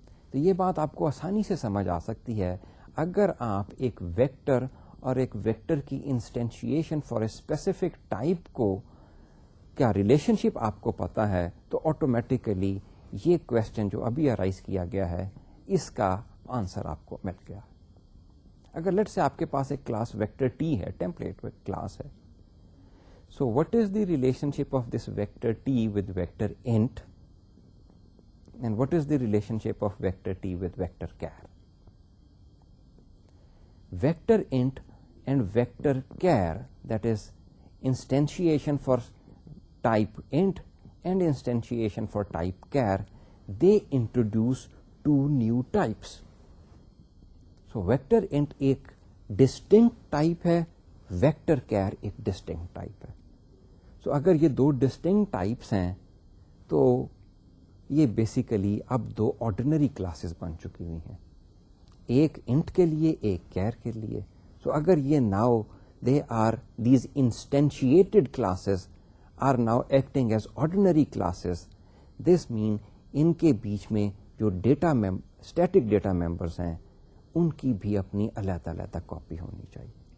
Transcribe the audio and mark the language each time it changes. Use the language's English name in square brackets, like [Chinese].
[Urdu] تو یہ بات آپ کو آسانی سے سمجھ آ سکتی ہے اگر آپ ایک ویکٹر اور ایک ویکٹر کی instantiation [English] for a specific type [Urdu] کو کیا ریلیشن شپ آپ کو پتا ہے تو آٹومیٹیکلی یہ کوشچن جو ابھی ارائز کیا گیا ہے اس کا آنسر آپ کو مل گیا. اگر لیٹ سے آپ کے پاس ایک کلاس ویکٹر ٹی ہے, ٹیمپلیٹ کلاس ہے, [English] So what is the relationship of this vector T with vector int and what is the relationship of vector t with vector char. Vector int and vector char, that is instantiation for type int and instantiation for type char, they introduce 2 new types. So vector int ایک distinct type ہے, vector char ایک distinct type ہے. [Urdu] So اگر یہ 2 distinct types ہیں تو یہ basically اب 2 آرڈینری کلاسز بن چکی ہوئی ہیں, ایک انٹ کے لیے ایک کیئر کے لیے. سو اگر یہ [English] now they are these instantiated classes are now acting as ordinary classes, this mean [Urdu] ان کے بیچ میں جو ڈیٹا اسٹیٹک ڈیٹا ممبرس ہیں ان کی بھی اپنی علیحدہ علیحدہ کاپی ہونی چاہیے.